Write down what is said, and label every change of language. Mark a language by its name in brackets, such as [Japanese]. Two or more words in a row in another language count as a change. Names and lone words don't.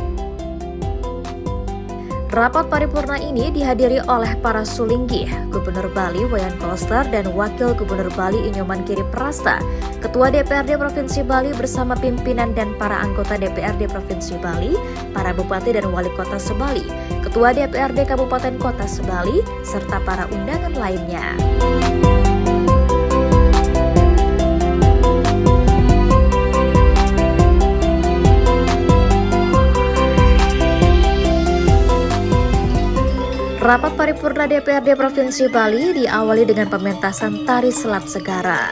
[Indonesian] Rapat paripurna ini dihadiri oleh para sulinggi, Gubernur Bali Wayan Koster dan Wakil Gubernur Bali Inyoman Giri Prasta, Ketua DPRD Provinsi Bali bersama pimpinan dan para anggota DPRD Provinsi Bali, para bupati dan wali kota Sebali, Ketua DPRD Kabupaten Kota Sebali, serta para undangan lainnya. Rapat paripurna DPRD Provinsi Bali diawali dengan pementasan Tari Selat Segara.